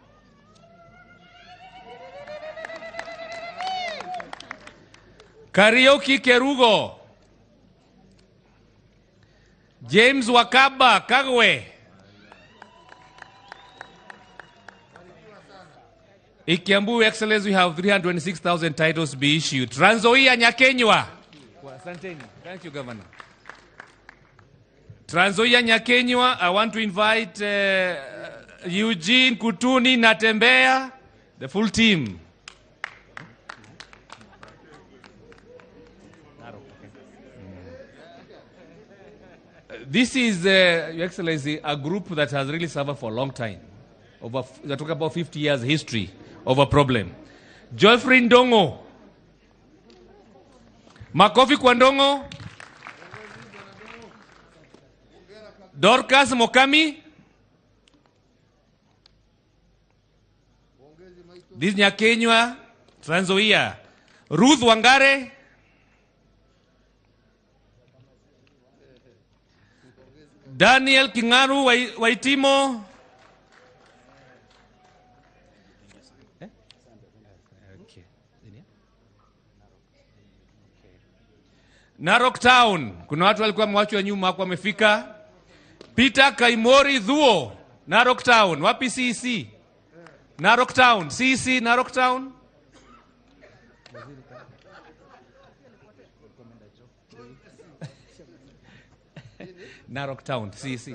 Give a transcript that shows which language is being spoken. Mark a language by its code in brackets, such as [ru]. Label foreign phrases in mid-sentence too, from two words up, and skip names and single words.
[en] Karaoke Kerugo. James Wakaba Kagwe. In Kiambu, Excellence, we have 326,000 titles to be issued. Trans Nzoia Nyakenywa. Thank you, Governor. Trans Nzoia Nyakenywa, I want to invite Eugene Kutuni Natembea, the full team. This is, Your Excellency, a group that has really suffered for a long time. We're talking about 50 years history of a problem. [sw] Geoffrey Ndongo. Makofi kwa Ndongo. [en] Dorcas Mokami. This Nyakenywa, Trans Nzoia. Ruth Wangare. Daniel Kingaru Waitimo. [sw] Narok Town, kuna watu walikuwa mwachwa nyuma hapo wamefika. Peter Kaimori Dhuo, Narok Town, wapi CC? Narok Town, CC Narok Town. Narok Town, CC.